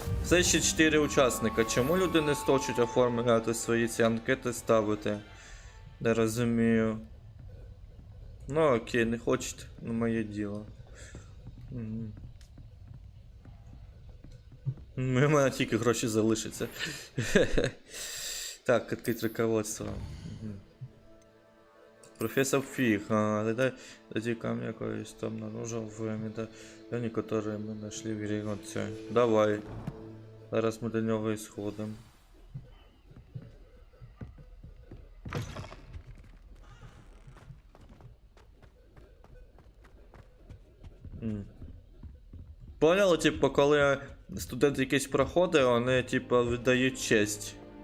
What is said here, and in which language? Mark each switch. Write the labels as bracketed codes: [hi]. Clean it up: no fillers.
[uk] Все ще 4 учасника. Чому люди не хочуть оформляти свої ці анкети, ставити? Не розумію. Ну окей, не хочете, ну моє діло. Угу. У мене тільки гроші залишаться. Так, відкрити руководство. Угу. [ru] Профессор Фиг, дайте камни якоїсь там наружу в медальоне, которые мы нашли в игре. Вот все. Давай. [uk] Зараз ми до нього і сходимо. Поняли, типу, коли студент якийсь проходить, вони, типу, віддають честь.